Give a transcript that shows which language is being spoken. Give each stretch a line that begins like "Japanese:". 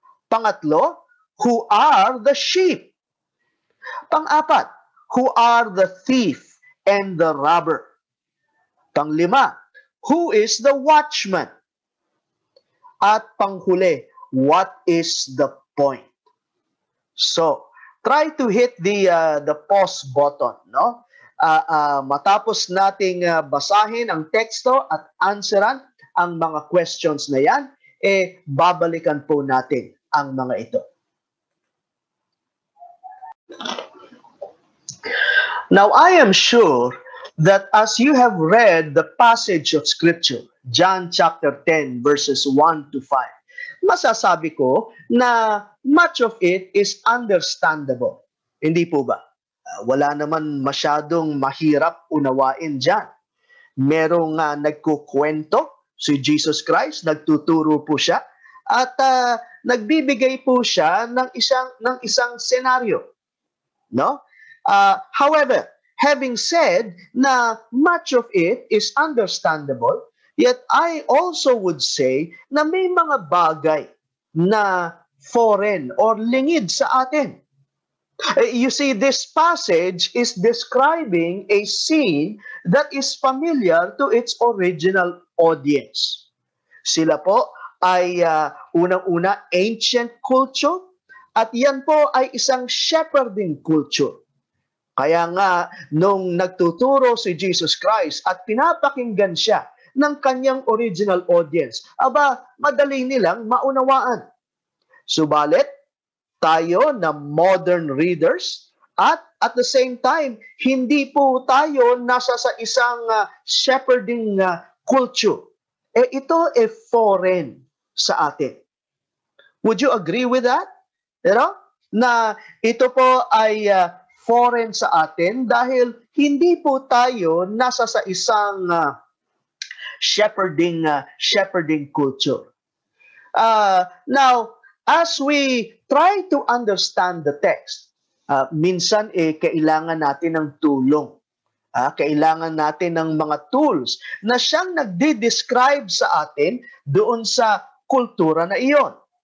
Filipino: Pangatlo,
English: who are the sheep?
Filipino: Pang-apat,
English: who are the thief and the robber?
Filipino: Panglima,
English: who is the watchman?
Filipino: At panghuli,
English: what is the point? So, try to hit the pause button, no?
Filipino: Matapos nating basahin ang teksto at answeran ang mga
English: questions
Filipino: na yan, babalikan po natin ang mga ito.
English: Now, I am sure that as you have read the passage of Scripture, John chapter 10 verses 1 to 5,
Filipino: masasabi ko na
English: much of it is understandable.
Filipino: Hindi po ba? Wala naman masyadong mahirap unawain dyan. Merong nagkukwento, si Jesus Christ, nagtuturo po siya, at nagbibigay po siya ng isang senaryo. No?
English: However, having said na much of it is understandable, yet I also would say
Filipino: na may mga bagay na
English: foreign or
Filipino: lingid sa atin.
English: You see, this passage is describing a scene that is familiar to its original audience.
Filipino: Sila po ay unang-una
English: ancient culture,
Filipino: at yan po ay isang
English: shepherding culture.
Filipino: Kaya nga, nung nagtuturo si Jesus Christ at pinapakinggan siya ng kanyang
English: original audience,
Filipino: madali nilang maunawaan. Subalit, tayo na
English: modern readers at the same time,
Filipino: hindi po tayo nasa sa isang
English: shepherding culture.
Filipino: Ito foreign sa atin.
English: Would you agree with that? You know?
Filipino: Na ito po ay foreign sa atin dahil hindi po tayo nasa sa isang
English: shepherding culture. Now, as we try to understand the text,
Filipino: minsan kailangan natin ng tulong. Kailangan natin ng mga tools na siyang nagde-describe sa atin doon sa kultura na iyon.